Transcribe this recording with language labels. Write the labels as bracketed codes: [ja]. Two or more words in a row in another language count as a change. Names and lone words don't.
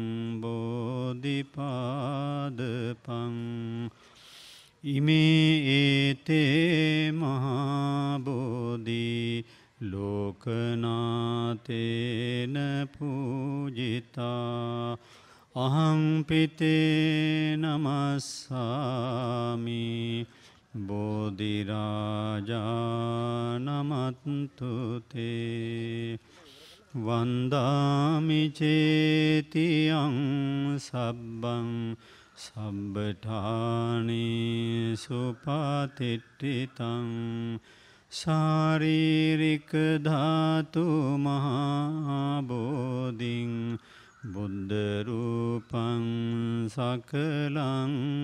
[pi] බෝධිපාදපං ඉමේ ඒතේ මහා බෝධි ලෝකනාතේන පූජිතා අහං පිතේ නමස්සාමි බෝධිරාජා නමත්තු තේ වන්දාමි චේතියං සබ්බං සබ්බඨානි සුපතිට්ඨිතං ශාරීරික ධාතු මහා බෝධින් බුද්ධ රූපං සකලං